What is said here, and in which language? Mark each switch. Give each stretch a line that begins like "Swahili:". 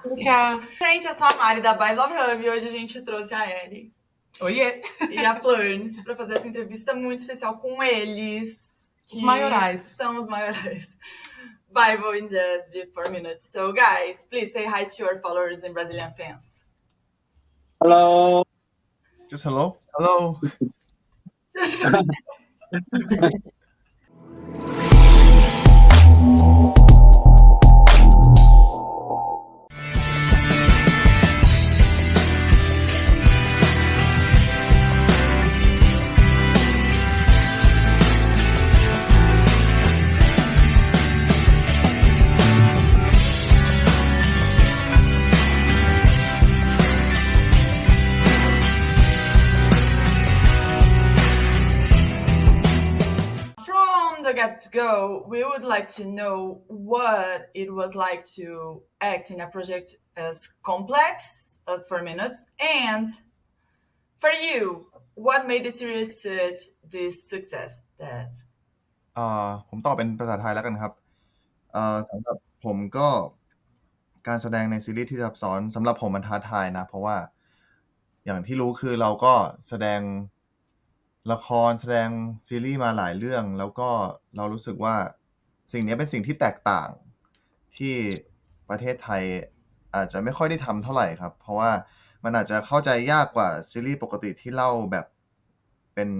Thai: ค่ะ
Portuguese: Gente, eu sou a Mari da BoysLove Hub e hoje a gente trouxe a Érica Oiê! e a Plurns para fazer essa entrevista muito especial com eles. Os maiorais. São os maiorais. Bible in just 4 minutes.
English: So, guys, please say hi to your followers and Brazilian fans. Hello. Just hello? Hello. From the get-go, we would like to know what it was like to act in a project as complex as 4 minutes, and for you, what made the series such this success that
Thai: ผมตอบเป็นภาษาไทยแล้วกันครับสำหรับผมก็การแสดงในซีรีส์ที่ซับซ้อนสำหรับผมมันท้าทายนะเพราะว่าอย่างที่รู้คือเราก็แสดงละครแสดงซีรีส์มาหลายเรื่องแล้วก็เรารู้สึกว่าสิ่งนี้เป็นสิ่งที่แตกต่างที่ประเทศไทยอาจจะไม่ค่อยได้ทำเท่าไหร่ครับเพราะว่ามันอาจจะเข้าใจยากกว่าซีรีส์ปกติที่เล่าแบบเ